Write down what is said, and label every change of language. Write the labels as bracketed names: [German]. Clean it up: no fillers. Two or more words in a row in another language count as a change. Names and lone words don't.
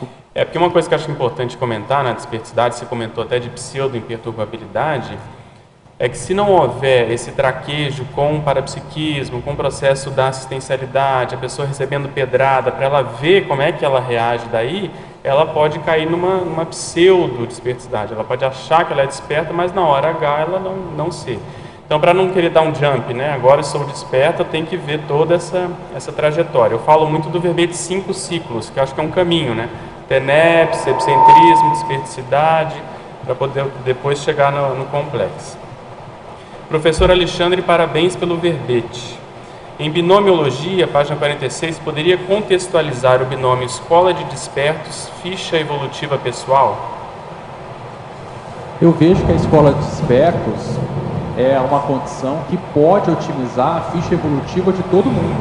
[Portuguese] Porque uma coisa que eu acho importante comentar na dispersidade, você comentou até de pseudo-imperturbabilidade, é que se não houver esse traquejo com o parapsiquismo, com o processo da assistencialidade, a pessoa recebendo pedrada, para ela ver como é que ela reage daí, ela pode cair numa pseudo-dispersidade. Ela pode achar que ela é desperta, mas na hora H ela não ser. Então, para não querer dar um jump, né? Agora eu sou desperta, tem que ver toda essa trajetória. Eu falo muito do verbete 5 ciclos, que eu acho que é um caminho, né? TENEPS, epicentrismo, dispersidade, para poder depois chegar no complexo. Professor Alexandre, parabéns pelo verbete. Em binomiologia, página 46, poderia contextualizar o binômio escola de despertos, ficha evolutiva pessoal? Eu vejo que a escola de despertos é uma condição que pode otimizar a ficha evolutiva de todo mundo.